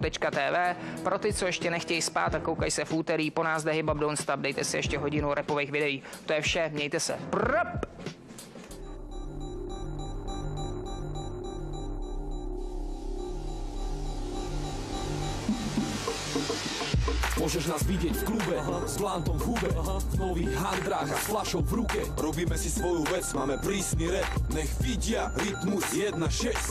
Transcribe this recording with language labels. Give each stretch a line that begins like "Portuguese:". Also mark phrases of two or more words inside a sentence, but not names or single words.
Czech: hiphop.tv. Pro ty, co ještě nechtějí spát a koukají se v úterý, po nás jde Hip Hop Don't Stop, dejte si ještě hodinu rapových videí. To je vše, mějte se. Prp!
Slovak: Môžeš nás vidieť v klube, s plantom v hube, v nových handrách a s fľašou v ruke. Robíme si svoju vec, máme prísny rap, nech vidia rytmus 1-6.